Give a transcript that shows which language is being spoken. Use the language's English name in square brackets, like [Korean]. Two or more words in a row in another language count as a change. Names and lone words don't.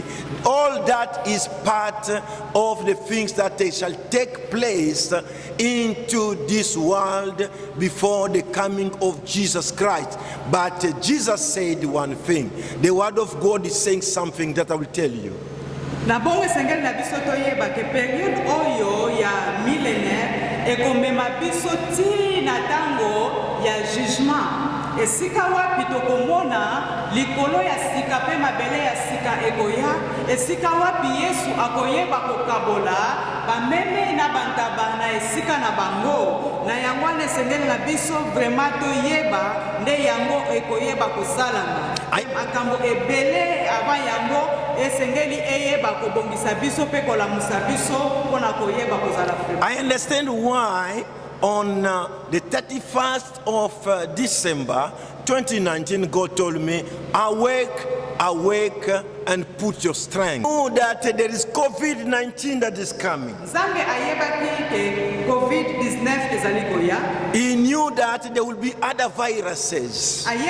[English] All that is part of the things that they shall take place into this world before the coming of Jesus Christ. But Jesus said one thing. The word of God is saying something that I will tell you. [Lingala] Na bongo esengeli na biso toyeba ke periode oyo ya millénaire ekomema biso ti na ntango ya jugement. Esika wapi tokomona likolo ya sika pe mabele ya sika ekoya, esika wapi Yesu akoyeba kokabola bameme na bantaba na esika na bango. Na yango wana esengeli na biso vraiment toyeba nde yango ekoyeba kosalama. Makambo ebele aba yango esengeli eyeba kobongisa biso pe kolamusa biso mpona koyeba kozala. [English] I understand why on the 31st of December 2019, God told me, awake, awake, and put your strength. Know that there is COVID-19 that is coming. He knew that there will be other viruses.